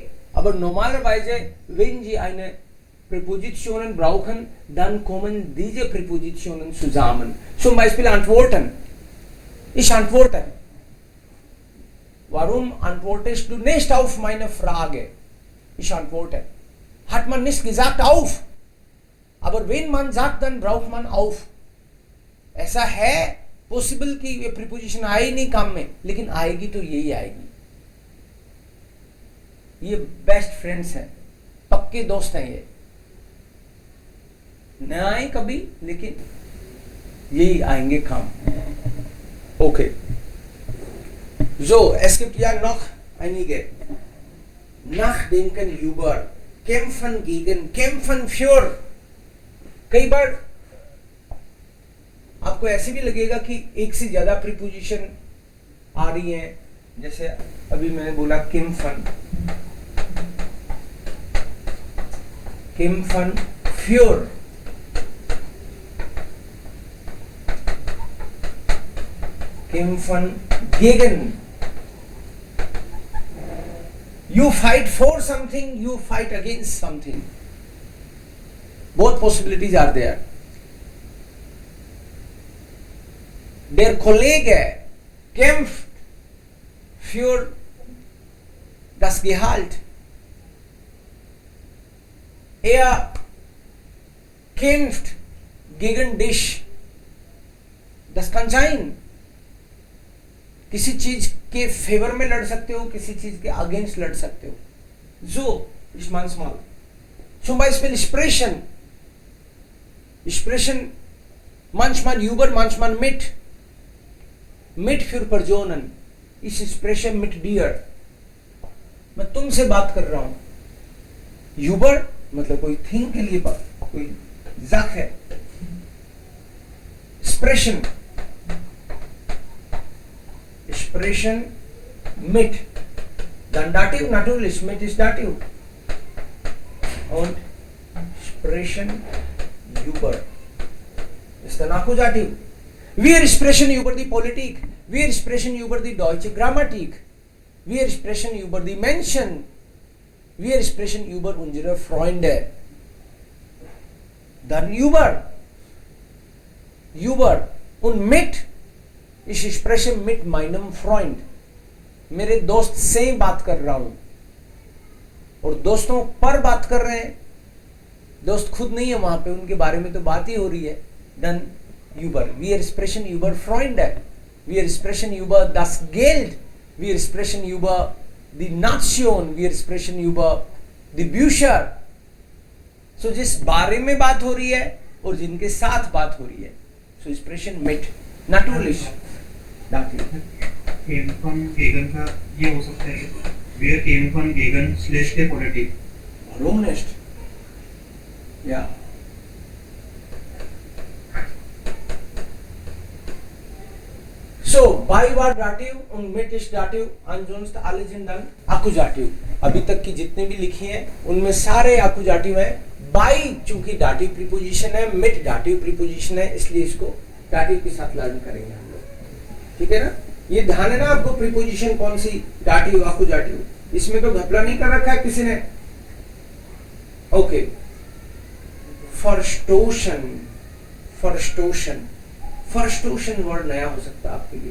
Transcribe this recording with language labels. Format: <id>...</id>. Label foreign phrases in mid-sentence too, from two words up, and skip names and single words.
<de>Aber normalerweise, wenn Sie eine Präpositionen brauchen, dann kommen diese Präpositionen zusammen. Zum Beispiel antworten. Ich antworte. Warum antwortest du nicht auf meine Frage? Ich antworte. Hat man nicht gesagt auf. Aber wenn man sagt, dann braucht man auf.</de> <hi>ऐसा है पॉसिबल कि ये प्रीपोजिशन आए नहीं काम में, लेकिन आएगी तो यही आएगी. ये</hi> <en>best friends</en> <hi>हैं, पक्के दोस्त हैं ये. न आए कभी, लेकिन यही आएंगे काम.</hi> <de>Okay. So, es gibt ja noch einige. Nachdenken über, kämpfen gegen, kämpfen für.</de> <hi>कई बार आपको ऐसे भी लगेगा कि एक से ज्यादा प्रीपोजिशन आ रही हैं. जैसे अभी मैंने बोला</hi> <de>kämpfen, kämpfen für. Kämpfen gegen.</de> <en>You fight for something, you fight against something. Both possibilities are there.</en> <de>Der Kollege kämpft für das Gehalt. Er kämpft gegen dich. Das kann sein.</de> <hi>किसी चीज के फेवर में लड़ सकते हो, किसी चीज के अगेंस्ट लड़ सकते हो.</hi> <de>So, ist manchmal. Zum Beispiel Sprechen. Sprechen manchmal über, manchmal mit. Mit für Personen. Ich spreche mit dir.</de> <hi>मैं तुमसे बात कर रहा हूं. Über मतलब कोई थिंग के लिए बात, कोई ज़ाक है.</hi> <de>Sprechen. Sprechen mit. Dann Dativ natürlich, mit ist Dativ. Und sprechen über ist der Akkusativ. Wir sprechen über die Politik. Wir sprechen über die deutsche Grammatik. Wir sprechen über die Menschen. Wir sprechen über unsere Freunde. Dann über. Über. Und mit. Ich spreche mit meinem Freund.</de> <hi>मेरे दोस्त से बात कर रहा हूं. और दोस्तों पर बात कर रहे हैं. दोस्त खुद नहीं है वहां पे, उनके बारे में तो बात ही हो रही है.</hi> <de>Dann über. Wir sprechen über Freunde. Wir sprechen über das Geld. Wir sprechen über die Nation. Wir sprechen über die Bücher.</de> <hi>So जिस बारे में बात हो रही है और जिनके साथ बात हो रही है.</hi> <de>So sprechen mit. Natürlich. Kämpfen gegen</de> <hi>का ये हो सकता है.</hi> <de>Wir kämpfen gegen schlechte Politik. Warum nicht? Ja. So, bei war Dativ und mit ist Dativ, ansonsten alle sind dann Akkusativ.</de> <hi>अभी तक की जितने भी लिखी हैं उनमें सारे Akkusativ हैं. Bei चूंकि Dativ प्रीपोजिशन है,</hi> <de>mit Dativ</de> <hi>प्रीपोजिशन है, इसलिए इसको Dativ के साथ लर्न करेंगे हम लोग. ठीक है ना? ये ध्यान है ना आपको प्रीपोजिशन कौन सी,</hi> <de>Dativ Akkusativ.</de> <hi>इसमें तो घपला नहीं कर रखा है किसी ने. ओके, फर्स्टोशन, फर्स्टोशन, फर्स्टोशन वर्ड नया हो सकता है आपके लिए।</hi>